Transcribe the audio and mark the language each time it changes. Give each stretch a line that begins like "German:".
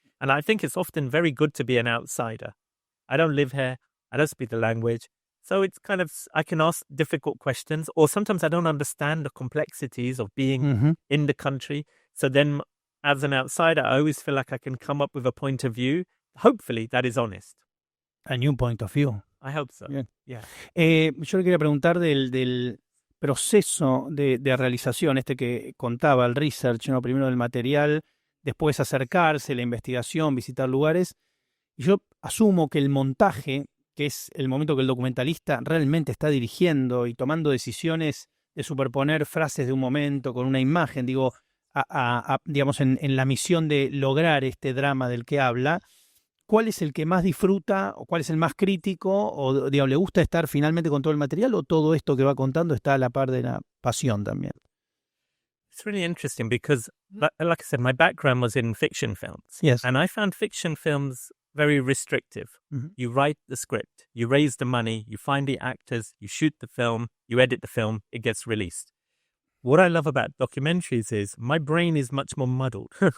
English: And I think it's often very good to be an outsider. I don't live here. I don't speak the language. So it's kind of, I can ask difficult questions, or sometimes I don't understand the complexities of being in the country. So then as an outsider, I always feel like I can come up with a point of view, hopefully that is honest. A new point of view. I hope so.
Spanish: Bien.
English: Yeah.
Spanish: Yo le quería preguntar del proceso de realización, que contaba, el research, ¿no? Primero del material, después acercarse, la investigación, visitar lugares. Y yo asumo que el montaje, que es el momento que el documentalista realmente está dirigiendo y tomando decisiones de superponer frases de un momento con una imagen, digo, digamos, en la misión de lograr este drama del que habla, ¿cuál es el que más disfruta o cuál es el más crítico? ¿O digamos, le gusta estar finalmente con todo el material o todo esto que va contando está a la par de la pasión también?
English: It's really interesting because, like I said, my background was in fiction films. Yes. And I found fiction films very restrictive. You write the script, you raise the money, you find the actors, you shoot the film, you edit the film, it gets released. What I love about documentaries is my brain is much more muddled.